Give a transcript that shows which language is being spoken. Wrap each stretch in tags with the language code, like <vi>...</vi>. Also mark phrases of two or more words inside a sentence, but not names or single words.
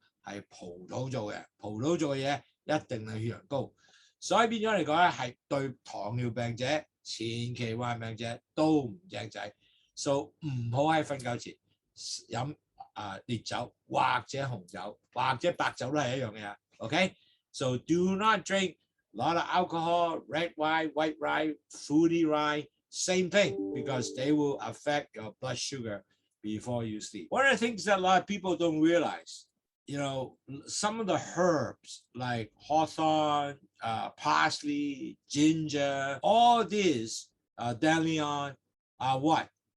<yue>係葡萄做嘅，葡萄做嘅嘢一定係血糖高，所以變咗嚟講咧係對糖尿病者、前期患病者都唔正仔，所以唔好喺瞓覺前飲烈酒或者紅酒或者白酒都係一樣嘅。</yue> <en>OK， so do not drink a lot of alcohol, red wine, white wine, fruity wine, same thing, because they will affect your blood sugar before you sleep. One of the things that a lot of people don't realize, some of the herbs like hawthorn, parsley, ginger, all these, dandelion, are what?</en>